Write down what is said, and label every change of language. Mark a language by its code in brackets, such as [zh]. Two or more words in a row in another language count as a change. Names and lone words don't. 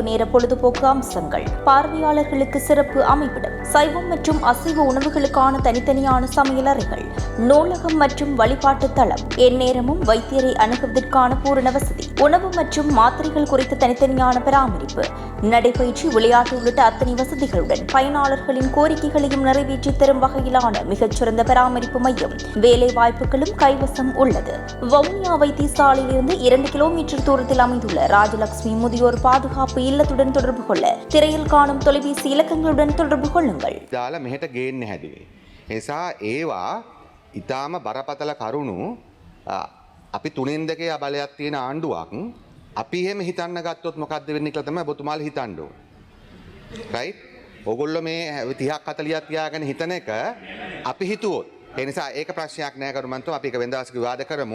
[ta] நேர பொழுதுபோக்கு அம்சங்கள், பார்வையாளர்களுக்கு சிறப்பு அமைவிடம், சைவம் மற்றும் அசைவ உணவுகளுக்கான தனித்தனியான சமையல் அறைகள், நூலகம் மற்றும் வழிபாட்டு தளம், எந்நேரமும் வைத்தியரை அணுகுவதற்கான பூரண வசதி, உணவு மற்றும் மாத்திரைகள் குறித்த தனித்தனியான பராமரிப்பு, நடைபயிற்சி, விளையாட்டு உள்ளிட்ட அத்தனை வசதிகளுடன் பயனாளர்களின் கோரிக்கைகளையும் நிறைவேற்றி தரும் வகையிலான மிகச்சிறந்த பராமரிப்பு மையம், வேலை வாய்ப்புகளும் கைவசம் உள்ளது. வவுனியா வைத்தியசாலையிலிருந்து 2 கிலோமீட்டர் தூரத்தில் அமைந்துள்ள ராஜலட்சுமி முதியோர் பாதுகாப்பு இல்லத்துடன் தொடர்பு கொள்ள திரையில் காணும் தொலைபேசி இலக்கங்களுடன் தொடர்பு கொள்ளுங்கள். [si] දාලා මෙහෙට ගේන්න හැදුවේ. එසා ඒවා ඊටාම බරපතල කරුණු අපි 3න් 2 බලයක් තියෙන ආණ්ඩුවක් අපි එහෙම හිතන්න ගත්තොත් මොකද්ද වෙන්නේ කියලා තමයි ඔබතුමාලා හිතන්න ඕනේ. රයිට්? ඕගොල්ලෝ මේ 30ක් 40ක් තියාගෙන හිතන එක අපි හිතුවොත් ඒ නිසා ඒක ප්‍රශ්නයක් නෑ කරුමන්තෝ අපි ඒක වෙනදාසක විවාද කරමු.